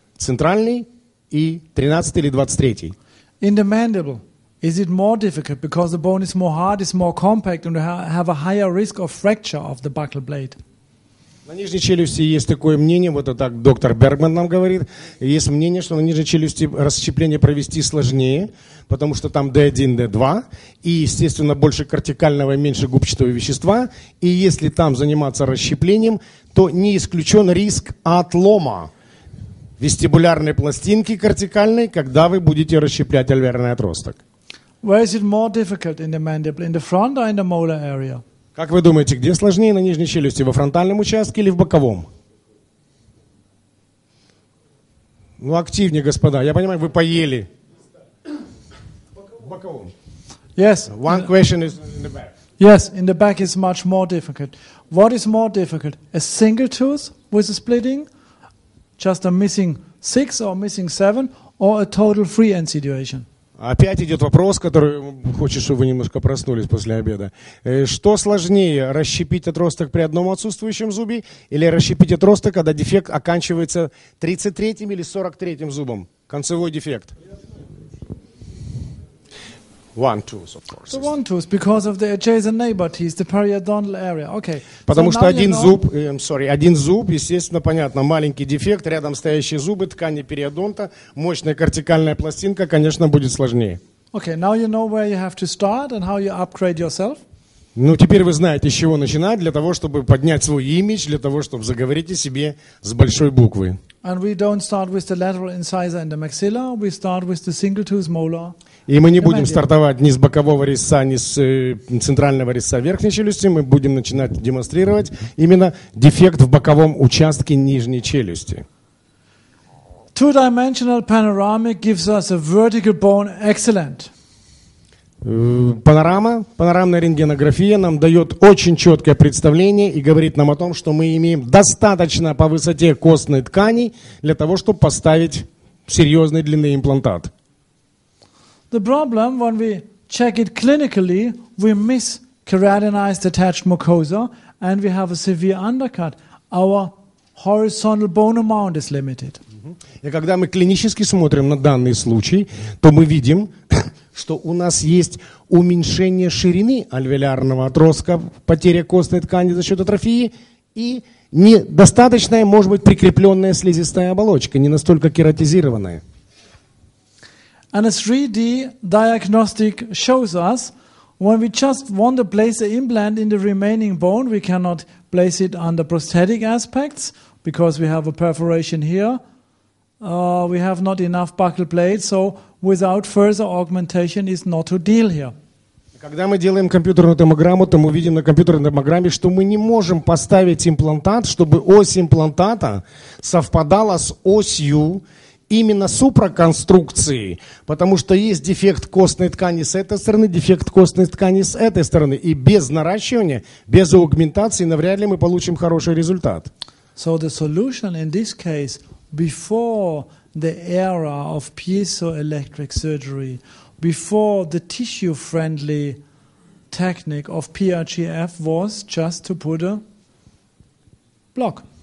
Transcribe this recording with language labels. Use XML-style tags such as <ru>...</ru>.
<ru>Центральный и 13 или 23.</ru> <en>In the mandible, is it more difficult because the bone is more hard, it's more compact, and you have a higher risk of fracture of the buccal blade?</en> <ru>На нижней челюсти есть такое мнение, вот это так доктор Бергман нам говорит, есть мнение, что на нижней челюсти расщепление провести сложнее, потому что там D1, D2, и, естественно, больше кортикального и меньше губчатого вещества, и если там заниматься расщеплением, то не исключен риск отлома вестибулярной пластинки кортикальной, когда вы будете расщеплять альвеолярный отросток.</ru> <en>Where is it more difficult in the mandible, in the front or in the molar area?</en> <ru>Как вы думаете, где сложнее на нижней челюсти, во фронтальном участке или в боковом? Ну, активнее, господа. Я понимаю, вы поели. В боковом.</ru> <en>Yes. One question is in the back. Yes, in the back is much more difficult. What is more difficult? A single tooth with a splitting, just a missing 6 or missing 7, or a total free end situation?</en> <ru>Опять идет вопрос, который хочет, чтобы вы немножко проснулись после обеда. Что сложнее, расщепить отросток при одном отсутствующем зубе или расщепить отросток, когда дефект оканчивается 33-м или 43-м зубом? Концевой дефект.</ru> <en>One tooth, of course. So one tooth, because of the adjacent neighbor teeth, the periodontal area. Okay.</en> <ru>Потому что один зуб, естественно, понятно, маленький дефект, рядом стоящие зубы, ткани периодонта, мощная кортикальная пластинка, конечно, будет сложнее.</ru> <en>Okay, now you know where you have to start and how you upgrade yourself.</en> <ru>Ну, теперь вы знаете, с чего начинать, для того, чтобы поднять свой имидж, для того, чтобы заговорить о себе с большой буквы.</ru> <en>And we don't start with the lateral incisor in the maxilla, we start with the single tooth molar.</en> <ru>И мы не будем стартовать ни с бокового резца, ни с центрального резца верхней челюсти, мы будем начинать демонстрировать именно дефект в боковом участке нижней челюсти.</ru> <en>Two-dimensional panoramic gives us a vertical bone excellent.</en> <ru>Панорамная рентгенография нам дает очень четкое представление и говорит нам о том, что мы имеем достаточно по высоте костной ткани для того, чтобы поставить серьезной длины имплантат.</ru> <en>The problem when we check it clinically, we miss keratinized attached mucosa and we have a severe undercut. Our horizontal bone amount is limited.</en> <ru>И когда мы клинически смотрим на данный случай, то мы видим, что у нас есть уменьшение ширины альвеолярного отростка, потеря костной ткани за счет атрофии и недостаточная, может быть, прикрепленная слизистая оболочка, не настолько кератизированная.</ru> <en>And a 3D diagnostic shows us when we just want to place the implant in the remaining bone, we cannot place it under prosthetic aspects because we have a perforation here. We have not enough buccal plate, so without further augmentation is not to deal here.</en> <ru>Когда мы делаем компьютерную томограмму, то мы видим на компьютерной томограмме, что мы не можем поставить имплантат, чтобы ось имплантата совпадала с осью именно супроконструкции, потому что есть дефект костной ткани с этой стороны, дефект костной ткани с этой стороны, и без наращивания, без аугментации навряд ли мы получим хороший результат.</ru> <en>So the solution in this case, before the era of piezoelectric surgery, before the tissue-friendly technique of PRGF was just to put a block.</en>